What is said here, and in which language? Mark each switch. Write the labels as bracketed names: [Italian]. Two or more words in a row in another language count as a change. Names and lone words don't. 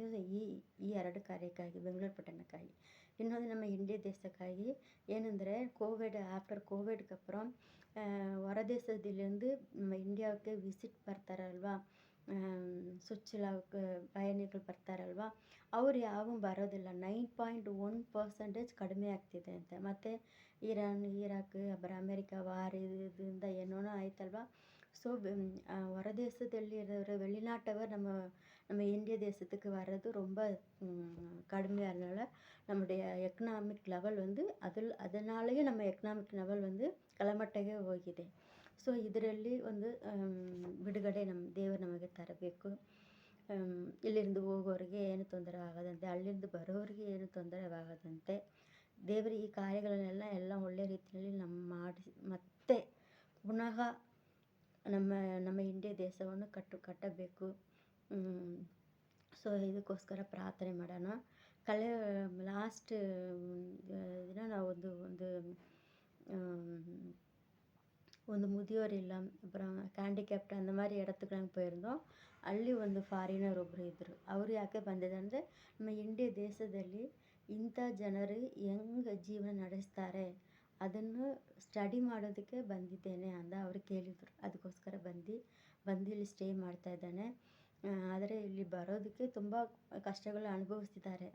[Kannada] ಈ ಎರಡು ಕಾರ್ಯಕ್ಕಾಗಿ ಬೆಂಗಳೂರು ಪಟ್ಟಣಕ್ಕಾಗಿ. ಇನ್ನೊಂದು ನಮ್ಮ ಇಂಡಿಯಾ ದೇಶಕ್ಕಾಗಿ ಏನಂದರೆ ಆಫ್ಟರ್ ಕೋವಿಡ್ಗೆ ಅப்புறம் ಹೊರದೇಶದಲ್ಲಿಂದು ನಮ್ಮ ಇಂಡಿಯಾಕ್ಕೆ ವಿಸಿಟ್ ಬರ್ತಾರಲ್ವ, பயணிகள் ಬರ್ತಾರಲ್ವ, ಅವ್ರು ಯಾವ ಬರೋದಿಲ್ಲ. 9.1% ಕಡಿಮೆ ಆಗ್ತಿದೆ ಅಂತ. ಮತ್ತು ಇರಾನ್, ಇರಾಕ್, ಅಮೆರಿಕ ವಾರ್ ಇದರಿಂದ ಏನೋ ಆಯ್ತಲ್ವ. ಸೊ ಹೊರದೇಶದಲ್ಲಿರೋರು [Tamil] வெளிநாட்டவர் நம்ம இந்திய தேசத்துக்கு வர்றது ரொம்ப கடுமையானால நம்முடைய [English] economic level [Tamil] வந்து அதனாலேயே [Kannada] ನಮ್ಮ [English] economic level [Kannada] ಒಂದು ಕೆಳಮಟ್ಟಕ್ಕೆ ಹೋಗಿದೆ. ಸೊ ಇದರಲ್ಲಿ ಒಂದು ಬಿಡುಗಡೆ ನಮ್ಮ ದೇವರು ನಮಗೆ ತರಬೇಕು. ಇಲ್ಲಿಂದ ಹೋಗೋರಿಗೆ ಏನು ತೊಂದರೆ ಆಗದಂತೆ, ಅಲ್ಲಿಂದ ಬರೋರಿಗೆ ಏನು ತೊಂದರೆ ಆಗದಂತೆ ದೇವರು ಈ ಕಾರ್ಯಗಳನ್ನೆಲ್ಲ ಒಳ್ಳೆ ರೀತಿಯಲ್ಲಿ ಮಾಡಿ ಮತ್ತೆ ಪುನಃ ನಮ್ಮ ಇಂಡಿಯಾ ದೇಶವನ್ನು ಕಟ್ಟಬೇಕು. ಸೊ ಇದಕ್ಕೋಸ್ಕರ ಪ್ರಾರ್ಥನೆ ಮಾಡೋಣ. ಲಾಸ್ಟ್ ದಿನ ನಾವು ಒಂದು [Tamil] முதியோர் இல்லம், அப்புறம் ஹேண்டிகேப்ட் அந்த மாதிரி இடத்துக்குலாம் போயிருந்தோம். [Kannada] ಅಲ್ಲಿ ಒಂದು ಫಾರಿನರ್ ಒಬ್ಬರು ಇದ್ದರು. ಅವರು ಯಾಕೆ ಬಂದಿದ್ದಂದರೆ ನಮ್ಮ ಇಂಡಿಯಾ ದೇಶದಲ್ಲಿ ಇಂಥ ಜನರು ಹೆಂಗೆ ಜೀವನ ನಡೆಸ್ತಾರೆ ಅದನ್ನು ಸ್ಟಡಿ ಮಾಡೋದಕ್ಕೆ ಬಂದಿದ್ದೇನೆ ಅಂತ ಅವರು ಕೇಳಿದರು. ಅದಕ್ಕೋಸ್ಕರ ಬಂದು ಇಲ್ಲಿ ಸ್ಟೇ ಮಾಡ್ತಾಯಿದ್ದಾನೆ. ಆದರೆ ಇಲ್ಲಿ ಬರೋದಕ್ಕೆ ತುಂಬ ಕಷ್ಟಗಳು ಅನುಭವಿಸ್ತಿದ್ದಾರೆ.